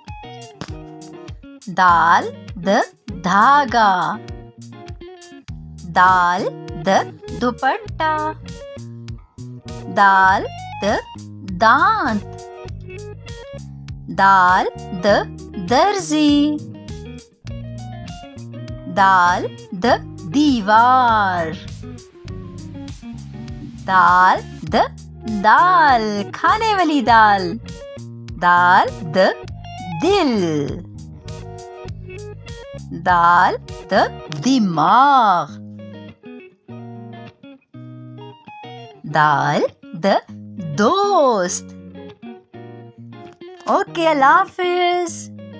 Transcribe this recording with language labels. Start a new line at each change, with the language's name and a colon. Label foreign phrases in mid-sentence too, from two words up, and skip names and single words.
Urdu: دال د دھاگا، دال د دوپٹہ، دال د دانت، دال د درزی، دال د دیوار، دال د دال کھانے والی دال، دال د دل، دال د دماغ، دال د دوست. اوکے، اللہ حافظ.